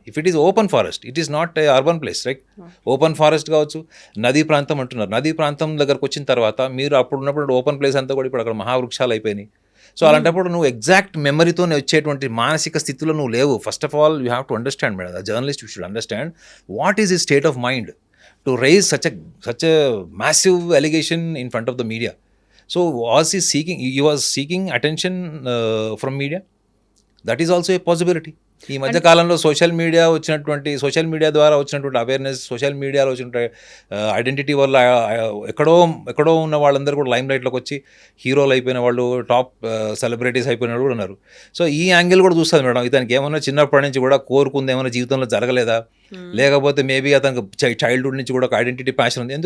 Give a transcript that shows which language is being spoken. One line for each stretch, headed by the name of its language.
English: If it is open forest, it is not a urban place, right?
Telugu: Open forest కావచ్చు, నదీ ప్రాంతం అంటున్నారు, నదీ ప్రాంతం దగ్గరకు వచ్చిన తర్వాత మీరు అప్పుడు ఉన్నప్పుడు ఓపెన్ ప్లేస్ అంతా కూడా ఇప్పుడు అక్కడ మహావృక్షాలు అయిపోయినాయి. సో అలాంటప్పుడు నువ్వు ఎగ్జాక్ట్ మెమరీతోనే వచ్చేటువంటి మానసిక స్థితిలో నువ్వు లేవు.
English: First of all you have to understand madam, the journalist you should understand what is his state of mind to rise such a massive allegation in front of the media. So he was seeking attention from media? That is also a possibility.
Telugu: ఈ మధ్య కాలంలో social media ద్వారా వచ్చినటువంటి awareness, social మీడియాలో వచ్చినటువంటి identity వల్ల ఎక్కడో ఉన్న వాళ్ళందరూ కూడా లైమ్ లైట్లోకి వచ్చి హీరోలు అయిపోయిన వాళ్ళు, టాప్ సెలబ్రిటీస్ అయిపోయిన వాళ్ళు కూడా ఉన్నారు. సో ఈ యాంగిల్ కూడా చూస్తుంది మేడం. ఇతనికి ఏమన్నా చిన్నప్పటి నుంచి కూడా కోరుకుంది ఏమైనా జీవితంలో జరగలేదా, లేకపోతే మేబీ అతనికి చైల్డ్హుడ్ నుంచి కూడా ఒక ఐడెంటిటీ ప్యాషన్ ఉంది.